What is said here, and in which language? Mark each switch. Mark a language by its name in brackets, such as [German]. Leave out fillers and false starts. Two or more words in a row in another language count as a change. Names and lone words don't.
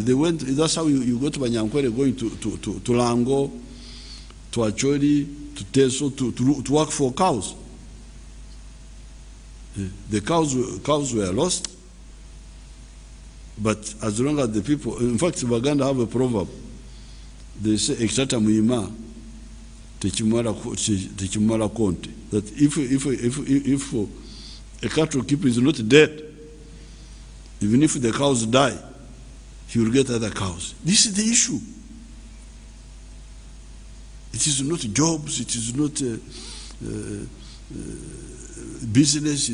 [English] They went, that's how you go to Banyankwere, going to Lango, to Acholi, to Teso, to work for cows. The cows were lost, but as long as the people, in fact, Baganda have a proverb. They say, [Ganda] "Exata muima, techimara konte." [English] That if a cattle keeper is not dead, even if the cows die, he will get other cows. This is the issue. It is not jobs. It is not business.